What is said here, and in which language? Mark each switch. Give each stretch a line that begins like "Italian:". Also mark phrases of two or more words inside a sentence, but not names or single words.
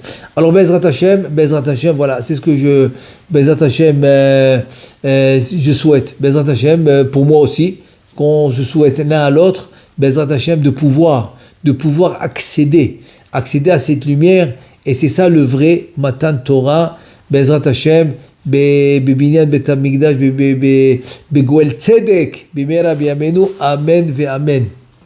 Hebrew: Alors בעזרת השם,
French: voilà, c'est ce que je souhaite.
Hebrew: בעזרת השם,
French: pour moi aussi, qu'on se souhaite l'un à l'autre,
Hebrew: בעזרת השם,
French: de pouvoir accéder à cette lumière. Et c'est ça le vrai
Hebrew: מתן תורה, בעזרת השם, בבניין בית המקדש, בגואל צדק, במהרה בימינו, אמן ואמן.